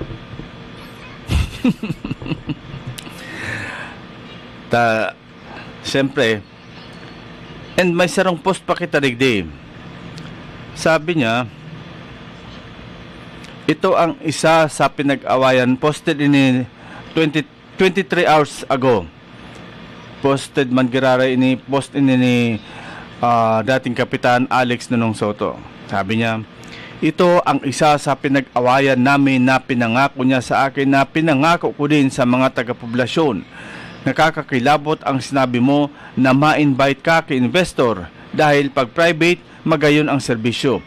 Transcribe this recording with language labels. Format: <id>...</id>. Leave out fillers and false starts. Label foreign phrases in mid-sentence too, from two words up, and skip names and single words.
<bik>Siyempre, and may sarong post pa kita digdi.</bik> <tl>Sabi niya, ito ang isa sa pinag-awayan,</tl> <bik>posted ini 23</bik> <en>hours ago.</en> <bik>Posted man girara ini, post ini ni dating Kapitan Alex Nonong Soto.</bik> <tl>Sabi niya, ito ang isa sa pinag-awayan namin na pinangako niya sa akin na pinangako ko din sa mga taga-poblasyon. Nakakakilabot ang sinabi mo na ma-invite ka kay investor dahil pag private, magayon ang serbisyo.</tl>